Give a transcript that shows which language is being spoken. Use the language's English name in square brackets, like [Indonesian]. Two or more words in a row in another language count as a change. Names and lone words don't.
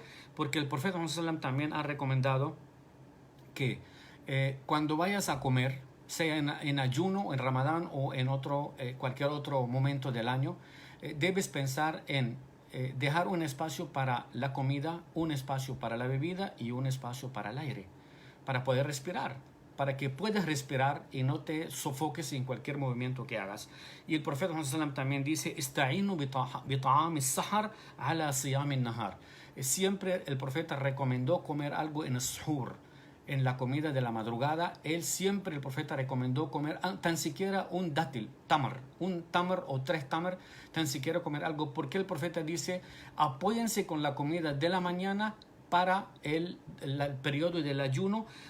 [Spanish] Porque el profeta Muhammad también ha recomendado que cuando vayas a comer, sea en ayuno, en Ramadán o en cualquier otro momento del año, debes pensar en dejar un espacio para la comida, un espacio para la bebida y un espacio para el aire, para poder respirar, para que puedas respirar y no te sofoques en cualquier movimiento que hagas. Y el profeta Muhammad también dice: [Arabic] "استعينوا بطعام السحر على صيام النهار". [Spanish] Siempre el profeta recomendó comer algo en suhur, en la comida de la madrugada. El profeta recomendó comer tan siquiera un dátil, un tamar o 3 tamar, tan siquiera comer algo, porque el profeta dice: apóyense con la comida de la mañana para el periodo del ayuno,